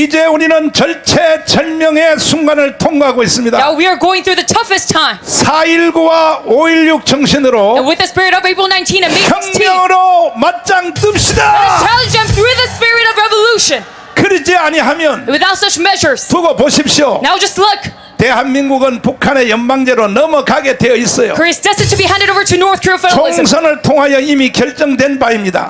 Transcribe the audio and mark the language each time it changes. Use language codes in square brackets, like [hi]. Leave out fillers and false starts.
[ko] 이제 우리는 절체절명의 순간을 통과하고 있습니다. [en] now we are going through the toughest time. [ko] 4.19와 5.16 정신으로 [en] And with the spirit of April 19 and May 16, [ko] 혁명으로 맞짱 뜹시다. [en] challenge them through the spirit of revolution. [ko] 그러지 아니하면 [en] Without such measures, [ko] 두고 보십시오. [en] now just look, [ko] 대한민국은 북한의 연방제로 넘어가게 되어 있어요. [en] Korea is destined to be handed over to North Korea federalism. [ko] 총선을 통하여 이미 결정된 바입니다.